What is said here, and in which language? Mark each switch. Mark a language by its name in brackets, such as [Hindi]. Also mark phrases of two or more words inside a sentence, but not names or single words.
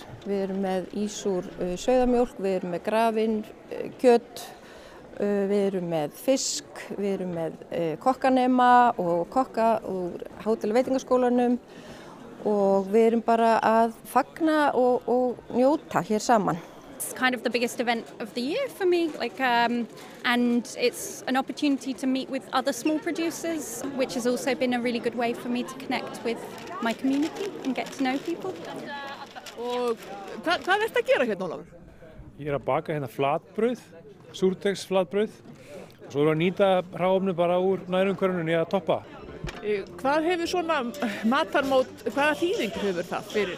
[Icelandic] Við erum með ís úr sauðamjólk, við erum með grafinn, kjöt. Við erum með fisk, við erum með kokkanema og kokka úr hótel- og veitingaskólanum og við erum bara að fagna og njóta hér saman. [English] It's kind of the biggest event of the year for me, and it's an opportunity to meet with other small producers, which has also been a really good way for me to connect with my community and get to know people. [Icelandic] Og hvað ertu að gera hérna, Ólafur? Ég að baka hérna flatbrauð. Súrdegsflatbrauð og svo erum við að nýta hráefni bara úr nærumhverfinu í að toppa. Hvað hefur svona matarmót, hvaða þýðingu hefur það fyrir?